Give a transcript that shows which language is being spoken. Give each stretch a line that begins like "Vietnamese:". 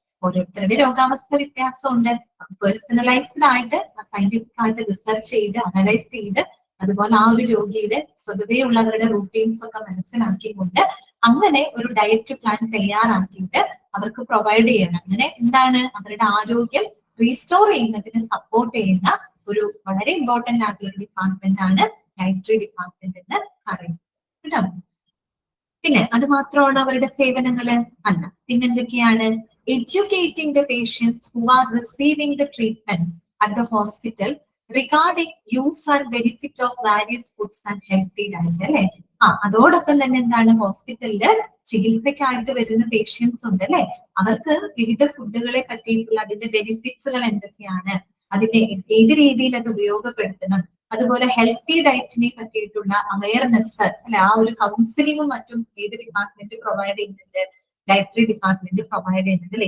Malayalam: ഓരോരുത്തരുടെ രോഗാവസ്ഥ വ്യത്യാസമുണ്ട്. പേഴ്സണലൈസ്ഡ് ആയിട്ട് സയന്റിഫിക് ആയിട്ട് റിസർച്ച് ചെയ്ത് അനലൈസ് ചെയ്ത് അതുപോലെ ആ ഒരു രോഗിയുടെ സ്വതവേ ഉള്ളവരുടെ റൂട്ടീൻസ് ഒക്കെ മനസ്സിലാക്കിക്കൊണ്ട് അങ്ങനെ ഒരു ഡയറ്റ് പ്ലാൻ തയ്യാറാക്കിയിട്ട് അവർക്ക് പ്രൊവൈഡ് ചെയ്യണം. അങ്ങനെ എന്താണ് അവരുടെ ആരോഗ്യം റീസ്റ്റോർ ചെയ്യുന്നതിന് സപ്പോർട്ട് ചെയ്യുന്ന ഒരു വളരെ ഇമ്പോർട്ടന്റ് ആയിട്ടുള്ള ഡിപ്പാർട്ട്മെന്റ് ആണ് ഡയറ്ററി ഡിപ്പാർട്ട്മെന്റ് എന്ന് പറയുന്നത് കേട്ടോ. പിന്നെ അത് മാത്രമാണ് അവരുടെ സേവനങ്ങള് അല്ല, പിന്നെന്തൊക്കെയാണ്,
English: educating the patients who are receiving the treatment at the hospital regarding use and benefit of various foods and healthy diet അല്ലെ.
Malayalam: അതോടൊപ്പം തന്നെ എന്താണ്, ഹോസ്പിറ്റലില് ചികിത്സക്കായിട്ട് വരുന്ന പേഷ്യൻസ് ഉണ്ട് അല്ലെ, അവർക്ക് വിവിധ ഫുഡുകളെ പറ്റിയിട്ടുള്ള അതിന്റെ ബെനിഫിറ്റ്സുകൾ എന്തൊക്കെയാണ്, അതിനെ ഏത് രീതിയിൽ അത് ഉപയോഗപ്പെടുത്തണം, അതുപോലെ ഹെൽത്തി ഡയറ്റിനെ പറ്റിയിട്ടുള്ള അവയർനെസ് അല്ലെ, ആ ഒരു കൗൺസിലിങ്ങും മറ്റും ഏത് ഡിപ്പാർട്ട്മെന്റ് പ്രൊവൈഡ് ചെയ്യുന്നുണ്ട്, ഡയറ്ററി ഡിപ്പാർട്ട്മെന്റ് പ്രൊവൈഡ് ചെയ്യുന്നുണ്ട്.